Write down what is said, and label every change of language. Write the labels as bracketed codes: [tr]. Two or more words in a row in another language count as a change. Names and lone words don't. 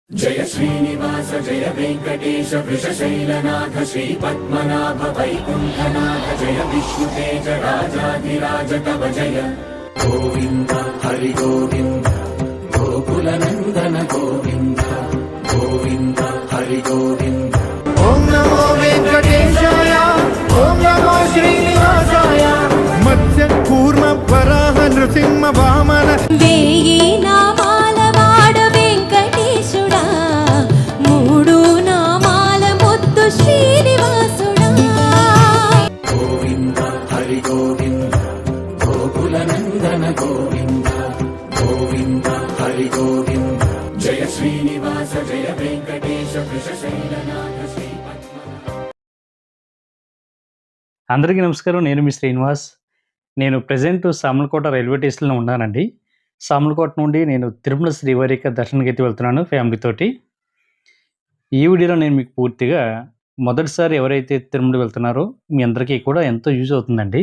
[sa] जय श्रीनिवास जय वेंकटेश वृषशैलनाथ श्रीपद्मनाभ वैकुण्ठनाथ जय विष्णुतेज राजाधिराज तव जय गोविन्द हरि गोविन्द गोकुलनन्दन गोविन्द गोविन्द हरि गोविन्द। ओम नमो वेंकटेशाय ओम नमो श्रीनिवासाय मत्स्य कूर्म वराह नृसिंह वामन [te] వేయి నామాల వాడ వెంకటేశుడా మూడు నామాల ముద్దు శ్రీనివాసుడా [sa] गोविन्द हरि गोविन्द गोकुलनन्दन गोविन्द गोविन्द हरि गोविन्द। जय श्रीनिवास जय वेंकटेश वृषशैलनाथ श्रीपद्मनाभ। [te] అందరికీ నమస్కారం. నేను మీ శ్రీనివాస్. నేను ప్రజెంట్ సామర్లకోట రైల్వే స్టేషన్లో ఉన్నానండి. సామర్లకోట నుండి నేను తిరుమల శ్రీవారిక దర్శనానికి అయితే వెళ్తున్నాను ఫ్యామిలీతోటి. ఈ వీడియోలో నేను మీకు పూర్తిగా మొదటిసారి ఎవరైతే తిరుమల వెళ్తున్నారో మీ అందరికీ కూడా ఎంతో యూజ్ అవుతుందండి.